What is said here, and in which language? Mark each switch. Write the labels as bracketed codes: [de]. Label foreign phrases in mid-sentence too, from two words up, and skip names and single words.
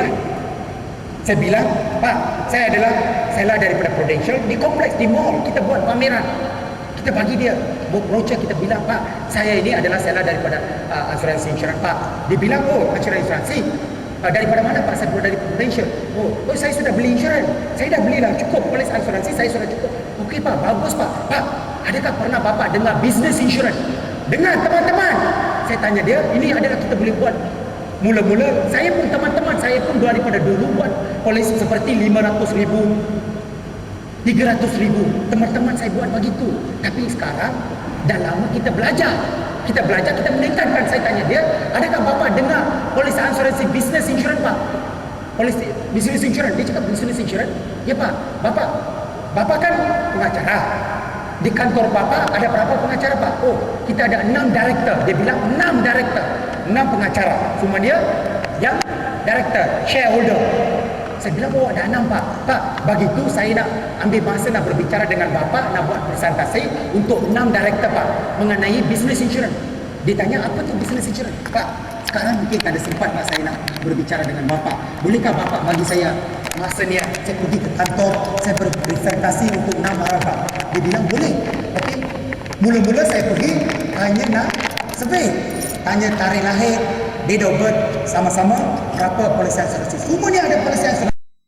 [ms] Saya bilang, Pak, saya adalah daripada Prudential. Di kompleks, di mall, kita buat pameran. Kita bagi dia brochure, kita bilang, Pak, saya ini adalah daripada asuransi insurans, Pak. Dia bilang, oh, asuransi. Daripada mana, Pak? Saya dari Prudential. Oh, saya sudah beli insurans. Saya dah belilah, cukup. Polis asuransi saya sudah cukup. Okey, Pak, bagus, Pak. Pak, adakah pernah Bapak dengar [en] business insurance? [ms] Dengar, teman-teman. Saya tanya dia, ini adalah kita boleh buat. Mula-mula, saya pun teman-teman, saya pun daripada dulu buat polis seperti 500,000, 300,000. Teman-teman, saya buat begitu. Tapi sekarang, dah lama kita belajar. Kita meningkatkan. Saya tanya dia, adakah Bapak dengar polis asuransi [en] business insurance, [ms] Pak? [en] Polis business insurance. [ms] Dia cakap [en] business insurance. [ms] Ya, Pak. Bapak kan pengacara. Di kantor Bapak ada berapa pengacara, Pak? Oh, kita ada 6 director. Dia bilang 6 director. 6 pengacara. Cuma dia yang [en] director, shareholder. [ms] Saya bilang, oh, ada 6, Pak. Pak, begitu saya nak ambil masa nak berbicara dengan Bapak, nak buat presentasi untuk 6 director, Pak, mengenai [en] business insurance. [ms] Dia tanya, apa tu [en] business insurance? [ms] Pak, sekarang mungkin tak ada sempat, Pak, saya nak berbicara dengan Bapak. Bolehkah Bapak bagi saya masa ni? Saya pergi ke kantor, saya berpresentasi untuk 6 orang, Pak. Dia bilang, boleh. Okey. Mula-mula saya pergi hanya nak survey. Tanya tarikh lahir, [en] date of birth, [ms] sama-sama berapa polisi asuransi. Semuanya ada polisi asuransi.